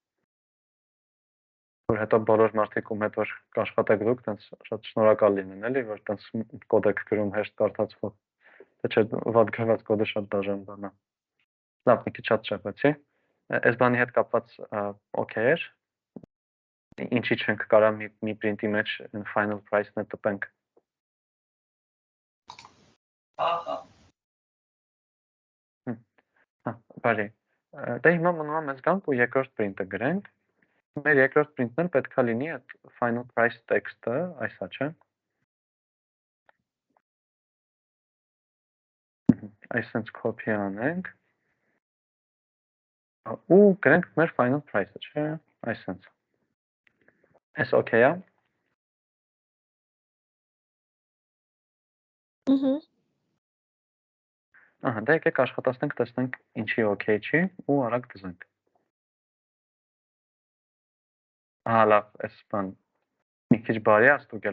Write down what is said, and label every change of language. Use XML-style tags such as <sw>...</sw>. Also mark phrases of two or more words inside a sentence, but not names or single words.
<hy>Որ հետո բոլոր մարդիկ ում հետ որ կաշխատեք դուք, տենց շատ շնորհակալ լինեն, էլի, որ տենց կոդ եք գրում հեշտ կարդացվող։ Թե չէ վատ գրված կոդը շատ դաժան բան է։ Լավ, մի քիչ շատ շեղվեցի։ Այս բանի հետ կապված օքեյ էր։ Ինչի չենք կարա մի print-ի մեջ</hy> <en>final price-</en> <hy>ն տպենք։ Բարի։ Դե հիմա մնում է մեզ գանք ու երկրորդ print-ը գրենք։ Մեր երկրորդ print-ն էլ պետք է լինի այդ</hy> <en>final price text-</en> <hy>ը, այսա չէ։ Այսենց copy անենք։ Ու գրենք մեր</hy> <en>final price-</en> <hy>ը, չէ, այսենց։ Այս օքեյ է։ Դե եկեք աշխատացնենք, տեսնենք ինչի օքեյ չի ու արագ դզենք։ Լավ, այս բան մի քիչ բարի է ստուգել</hy>